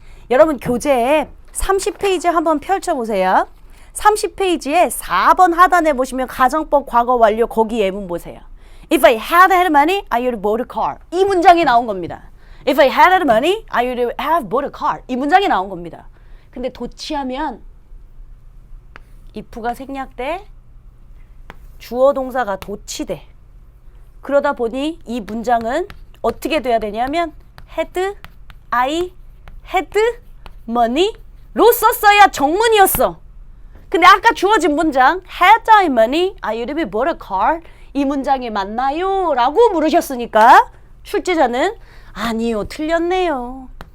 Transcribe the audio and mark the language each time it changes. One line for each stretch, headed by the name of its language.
Korean: 여러분 교재에 30페이지 한번 펼쳐보세요. 30페이지에 4번 하단에 보시면 가정법 과거 완료 거기 예문 보세요.
English: If I had money, I would have bought a car.
Korean: 이 문장이 나온 겁니다.
English: If I had money, I would have bought a car.
Korean: 이 문장이 나온 겁니다. 근데 도치하면 if가 생략돼 주어 동사가 도치돼. 그러다 보니 이 문장은 어떻게 돼야 되냐면
English: had, I had money
Korean: 로 썼어야 정문이었어. 근데 아까 주어진 문장
English: had I money, I would have bought a car
Korean: 이 문장이 맞나요? 라고 물으셨으니까 출제자는 아니요 틀렸네요.